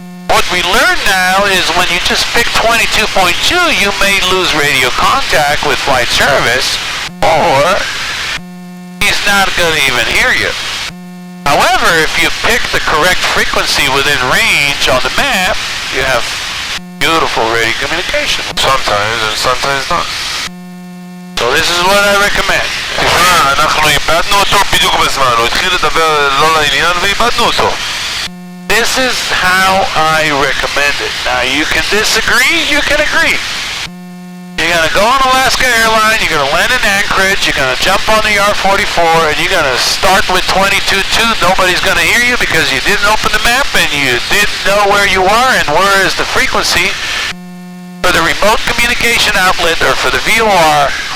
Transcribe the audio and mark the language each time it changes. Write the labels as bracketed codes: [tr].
[en] What we learned now is when you just pick 22.2, you may lose radio contact with flight service, or he's not going to even hear you. However, if you pick the correct frequency within range on the map, you have beautiful radio communication. Sometimes and sometimes not. So this is what I recommend. [he] תשמע, אנחנו איבדנו אותו בדיוק בזמן, הוא התחיל לדבר לא לעניין ואיבדנו אותו. [en] This is how I recommend it. Now you can disagree, you can agree. You're going to go on Alaska Airlines, you're going to land in Anchorage, you're going to jump on the R-44, and you're going to start with 22.2. Nobody's going to hear you because you didn't open the map and you didn't know where you are and where is the frequency. For the remote communication outlet or for the VOR,